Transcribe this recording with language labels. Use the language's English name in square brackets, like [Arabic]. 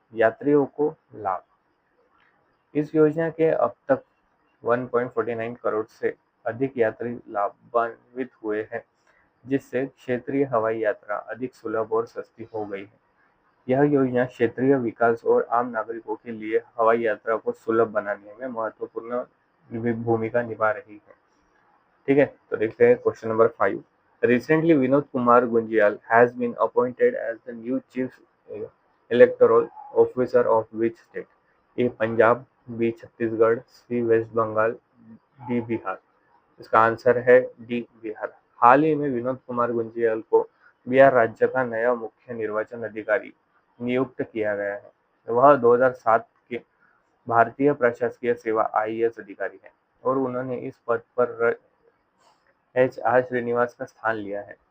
[Hindi] यात्रियों को लाभ। इस योजना के अब तक 1.49 करोड़ से अधिक यात्री लाभान्वित हुए हैं, जिससे क्षेत्रीय हवाई यात्रा अधिक सुलभ और सस्ती हो गई है। यह योजना क्षेत्रीय विकास और आम नागरिकों के लिए हवाई यात्रा को सुलभ बनाने में महत्वपूर्ण भूमिका निभा रही है। ठीक है, तो देखते हैं question number 5। [English] Recently, Vinod Kumar Gunjal has been appointed as the new chief electoral officer of which state? A. [Hindi] Punjab, B Chhattisgarh, C waste Bengal, D Bihar. इसका आंसर है डी बिहार। हाल ही में विनोद कुमार गुंजियाल को बिहार राज्य का नया मुख्य निर्वाचन अधिकारी नियुक्त किया गया है। वह 2007 के भारतीय प्रशासकीय सेवा IAS अधिकारी हैं और उन्होंने इस पद पर HR श्रीनिवास का स्थान लिया है।